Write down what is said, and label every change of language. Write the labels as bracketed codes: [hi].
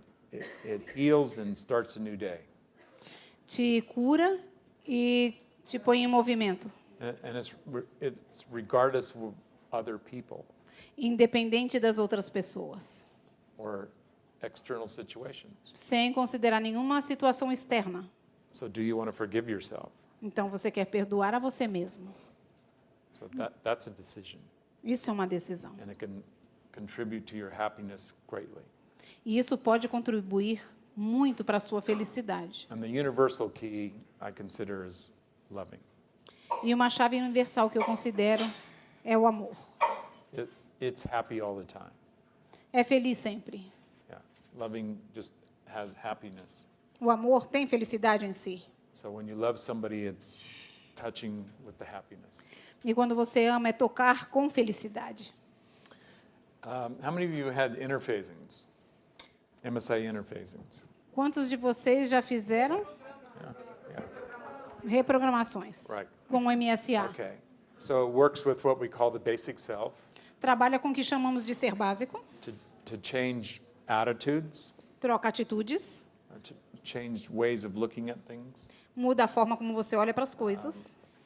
[en] It heals and starts a new day. [pt] Te cura e te põe em movimento. [en] And it's regardless of other people [pt] Independente das outras pessoas. [en] or external situations. [pt] Sem considerar nenhuma situação externa. [en] So do you want to forgive yourself? [pt] Então você quer perdoar a você mesmo. [en] So that's a decision, [pt] Isso é uma decisão. [en] and it can contribute to your happiness greatly. [pt] E isso pode contribuir muito para a sua felicidade. [en] And the universal key I consider is loving. [pt] E uma chave universal que eu considero é o amor. [en] It's happy all the time. [pt] É feliz sempre. [en] Yeah, loving just has happiness. [pt] O amor tem felicidade em si. [en] So when you love somebody, it's touching with the happiness. [pt] E quando você ama, é tocar com felicidade. [en] How many of you had interphasings? MSIA interphasings? [pt] Quantos de vocês já fizeram [en] Yeah. [pt] reprogramações [en] Right. [pt] com o MSIA? [en] Okay. So it works with what we call the basic self [pt] Trabalha com o que chamamos de ser básico, [en] to change attitudes, [pt] troca atitudes, [en] to change ways of looking at things. [pt] muda a forma como você olha para as coisas.